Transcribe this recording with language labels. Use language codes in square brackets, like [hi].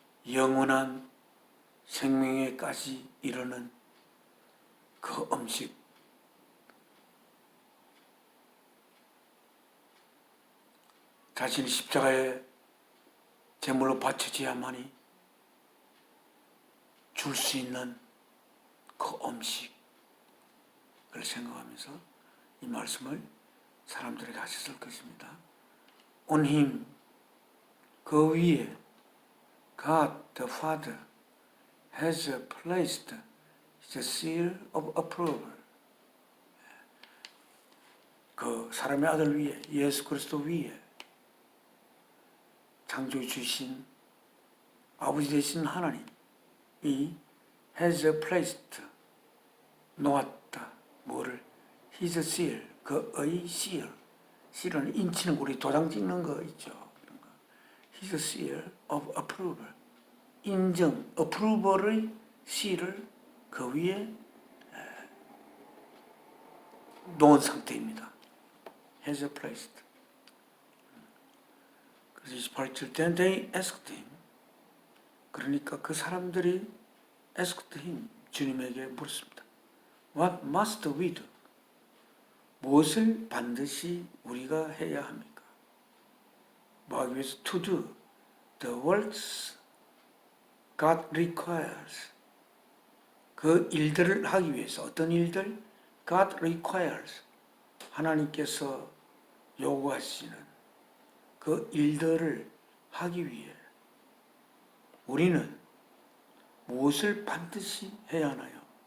[ko] 영원한 생명에까지 이르는 그 음식, 자신의 십자가에 제물로 바쳐져야만이 줄 수 있는 그 음식을 생각하면서 이 말씀을 사람들에게 하셨을 것입니다. [en] On him, [ko] 그 위에 [en] God the Father has placed the seal of approval. [ko] 그 사람의 아들 위에, 예수 그리스도 위에 창조해 주신 아버지 되신 하나님이 [en] has placed [ko] 놓았다. 뭐를? [en] His seal, [ko] 그의 [en] seal. [ko] seal은 인치는 우리 도장 찍는 거 있죠. [en] His seal of approval. [ko] 인정, approval의 seal을 그 위에 놓은 상태입니다. [en] has placed. [ko] 그래서 28절 [en] then they asked him. [ko] 그러니까 그 사람들이 [en] asked him. [ko] 주님에게 물었습니다. [en] What must we do? [ko] 무엇을 반드시 우리가 해야 합니까? 뭐 하기 위해서 [en] to do the works God requires. [ko] 그 일들을 하기 위해서 어떤 일들? [en] God requires. [ko] 하나님께서 요구하시는 그 일들을 하기 위해 우리는 무엇을 반드시 해야 하나요?